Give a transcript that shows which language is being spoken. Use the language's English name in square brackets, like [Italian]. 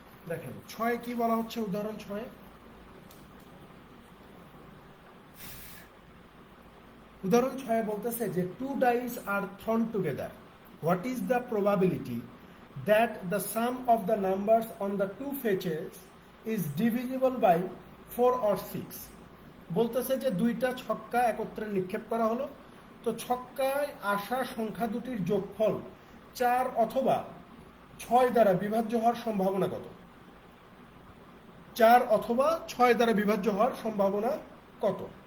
[Bangla] দেখেন 6-এ কি বলা হচ্ছে, উদাহরণ 6-এ উদাহরণ 6-এ বলতেছে যে [English] 2 dice are thrown together. What is the probability that the sum of the numbers on the two fetches is divisible by 4 or 6? [Bangla] বলতেছে যে দুইটা ছক্কা একত্রে নিক্ষেপ করা হলো, তো ছক্কায় আসা সংখ্যা দুটির যোগফল 4 অথবা 6 দ্বারা বিভাজ্য হওয়ার সম্ভাবনা কত? 4 অথবা 6 দ্বারা বিভাজ্য হওয়ার সম্ভাবনা কত?